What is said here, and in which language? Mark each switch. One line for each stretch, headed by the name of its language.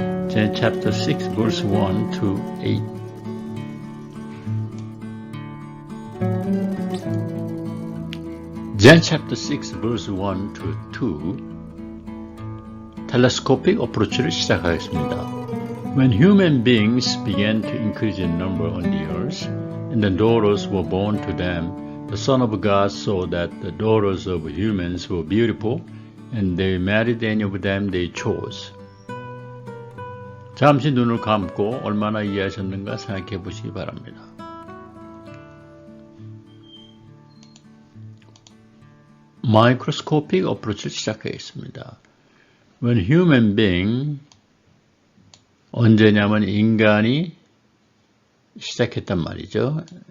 English: John chapter 6 verse 1 to 8. John chapter 6 verse 1 to 2.
Korean: 텔레스코픽 어프로치를 시작하겠습니다.
English: When human beings began to increase in number on the earth, and the daughters were born to them, the Son of God saw that the daughters of humans were beautiful, and they married any of them they chose.
Korean: 잠시 눈을 감고 얼마나 이해하셨는가 생각해 보시기 바랍니다. 마이크로스코픽 어프로치를 시작하겠습니다.
English: When human being,
Korean: 언제냐면 인간이 시작했단 말이죠.